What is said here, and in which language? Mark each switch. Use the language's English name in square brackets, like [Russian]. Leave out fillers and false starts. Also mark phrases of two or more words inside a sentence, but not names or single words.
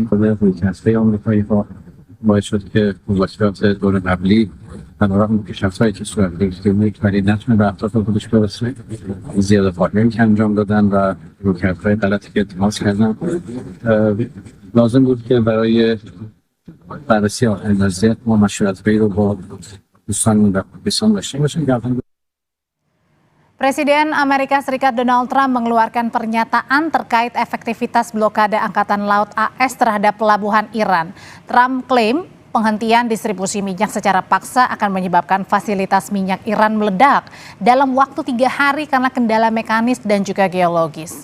[Persian] خود رویکردهای آمریکایی ها باعث شد که مذاکرات دور قبلی علیرغم پیشرفت‌هایی که صورت گرفته بود ولی نتونه به اهداف خودش برسه، زیاده فاکتوری که انجام دادن و رویکردهای غلطی که اتخاذ کردن. لازم بود که برای بررسی آخرین وضعیت ما مشورت‌هایی رو با دوستان داشته باشیم. [Indonesian] Presiden Amerika Serikat Donald Trump mengeluarkan pernyataan terkait efektivitas blokade Angkatan Laut AS terhadap pelabuhan Iran. Trump klaim penghentian distribusi minyak secara paksa akan menyebabkan fasilitas minyak Iran meledak dalam waktu 3 hari karena kendala mekanis dan juga geologis.